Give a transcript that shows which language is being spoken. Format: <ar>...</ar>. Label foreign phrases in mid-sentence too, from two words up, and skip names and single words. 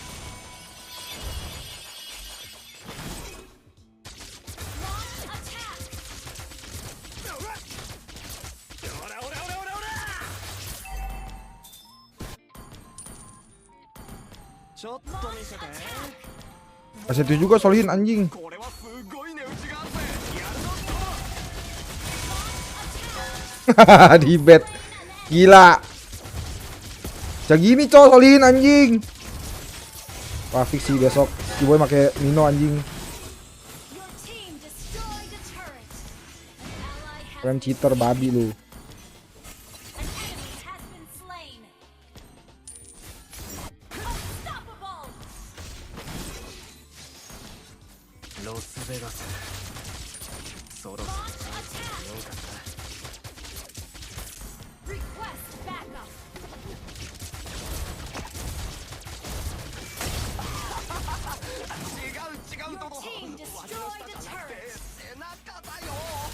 <en>Launch attack.</en> <ja>ちょっと見せて。</ja> <id>Aset itu juga solihin anjing.</id> <ja>これはすごい値打ちがあるぜ。やるぞ。</ja> <id>Di bet. Gila. Jangan gini coy, solihin anjing. Wah fix sih besok. Si boy pakai Mino anjing. Keren cheater babi lu.</id> <ja>Los Vegas そろそろ帰ってみようかな。違うとも。脇の下じゃなくて背中だよ。</ja>